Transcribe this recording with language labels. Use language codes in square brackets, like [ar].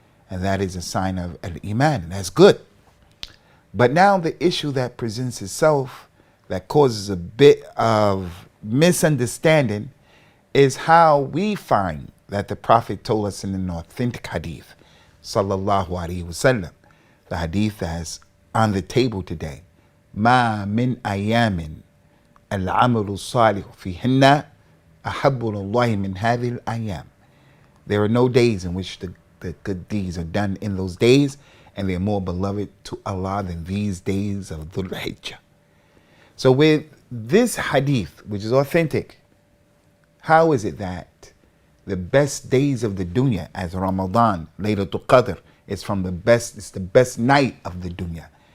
[en] And that is a sign of al-Iman, and that's good. But now the issue that presents itself that causes a bit of misunderstanding is how we find that the Prophet told us in an authentic hadith, sallallahu alaihi wasallam, the hadith that's on the table today. [ar] ما من أيام العمل الصالح فيهن أحب الله من هذه الأيام. [en] There are no days in which the good deeds are done in those days, and they are more beloved to Allah than these days of Dhul Hijjah. So with this hadith, which is authentic, how is it that the best days of the dunya, as Ramadan, Laylatul Qadr, is from the best, it's the best night of the dunya?